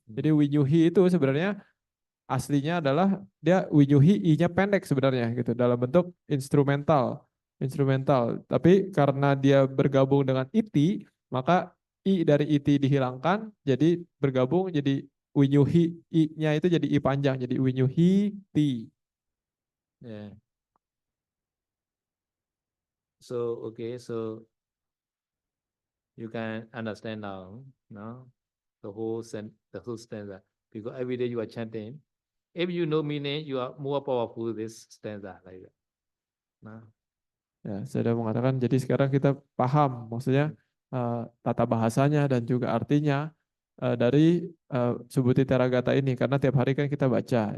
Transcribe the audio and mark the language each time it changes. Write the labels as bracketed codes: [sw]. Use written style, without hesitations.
[id] Jadi Winyuhi itu sebenarnya aslinya adalah dia Winyuhi I-nya pendek sebenarnya gitu dalam bentuk instrumental. Tapi karena dia bergabung dengan iti, maka I dari iti dihilangkan jadi bergabung jadi Winyuhi I-nya itu jadi I panjang jadi Winyuhiti. [en] Yeah. So okay, so you can understand now, no? The whole stanza. Because every day you are chanting. If you know meaning, you are more powerful this stanza like that. No? [id] Ya, saya sudah mengatakan jadi sekarang kita paham maksudnya tata bahasanya dan juga artinya dari Subhuti Theragata ini karena tiap hari kan kita baca.